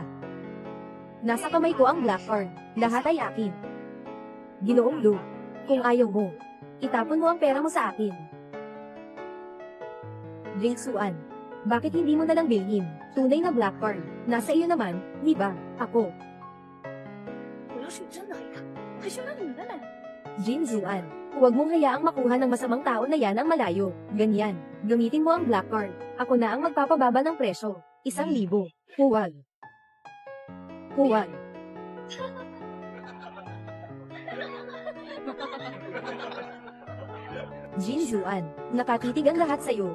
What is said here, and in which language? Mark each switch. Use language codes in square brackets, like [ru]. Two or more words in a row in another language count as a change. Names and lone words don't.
[tl] Nasa kamay ko ang [en] black card. [tl] Lahat ay akin. Ginoong Lu, kung ayaw mo, itapon mo ang pera mo sa akin. Jingsuan, bakit hindi mo nalang bilhin? Tunay na [en] black card. [tl] Nasa iyo naman, di ba? Ako. [zh] 我要是真的黑他，还需要你们呢。 [tl] Jinzuan, huwag mong hayaang makuha ng masamang tao na yan ang malayo. Ganyan. Gamitin mo ang [en] black card. [tl] Ako na ang magpapababa ng presyo. 1,000. Huwag. Huwag. Jinzuan, nakatitig ang lahat sa'yo.